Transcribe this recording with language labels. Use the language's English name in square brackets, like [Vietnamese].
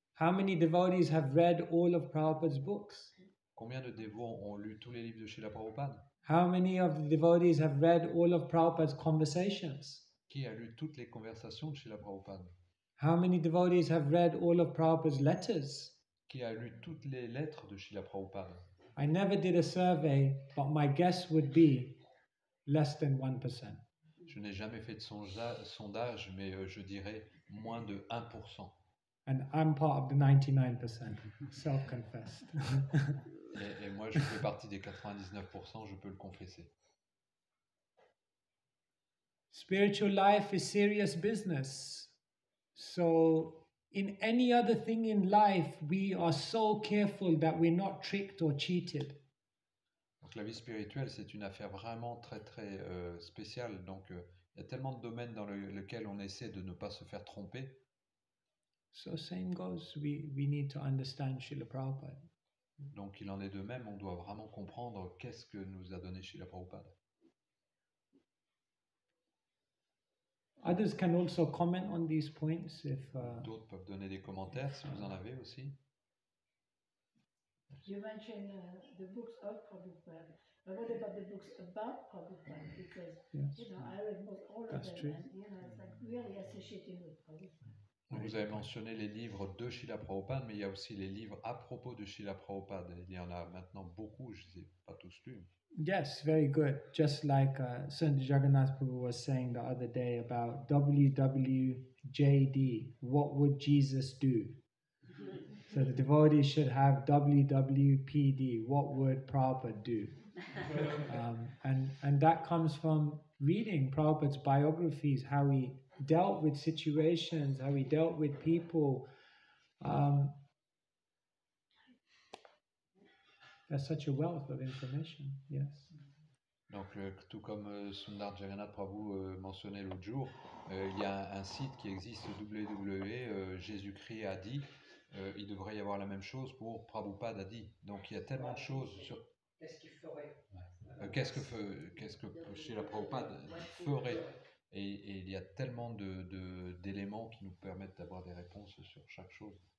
[English] How many devotees have read all of Prabhupada's books? [French] Combien de dévots ont lu tous les livres de Srila Prabhupada? [English] How many of the devotees have read all of Prabhupada's conversations? [French] Qui a lu toutes les conversations de Srila Prabhupada? [English] How many devotees have read all of Prabhupada's letters? [French] Qui a lu toutes les lettres de Srila Prabhupada? [English] I never did a survey, but my guess would be less than 1%. [French] Je n'ai jamais fait de sondage, mais je dirais moins de 1%. [English] And I'm part of the 99%, self-confessed. [French] Et moi, je fais partie des 99%, je peux le confesser. [English] Spiritual life is serious business. So in any other thing in life, we are so careful that we're not tricked or cheated. [French] Donc la vie spirituelle, c'est une affaire vraiment très très spéciale. Donc il y a tellement de domaines dans lesquels on essaie de ne pas se faire tromper. [English] So same goes, we need to understand Srila Prabhupada. [French] Donc il en est de même, on doit vraiment comprendre qu'est-ce que nous a donné Srila Prabhupada. [English] Others can also comment on these points if. [French] D'autres peuvent donner des commentaires si vous en avez aussi. [English] You mentioned the books of Prabhupada. But what about the books about Prabhupada? Because, Yes. you know, I read most all of That's them, true. and, you know, it's like really associating with Prabhupada. [French] Donc, vous avez mentionné les livres de Srila Prabhupada, mais il y a aussi les livres à propos de Srila Prabhupada. Il y en a maintenant beaucoup, je ne les ai pas tous lus. [English] Yes, very good. Just like Sant Jagannath Prabhu was saying the other day about WWJD, what would Jesus do? So the devotees should have WWPD, what would Prabhupada do? And that comes from reading Prabhupada's biographies, how he dealt with situations, how he dealt with people. There's such a wealth of information, yes. [French] Donc, tout comme Sundar Jagannath Prabhu mentionnait l'autre jour, il y a un site qui existe, Jésus-Christ a dit, il devrait y avoir la même chose pour Prabhupada a dit. Donc, il y a tellement de choses sur... Qu'est-ce qu'il ferait qu'est-ce que Srila Prabhupada ferait et il y a tellement d'éléments qui nous permettent d'avoir des réponses sur chaque chose.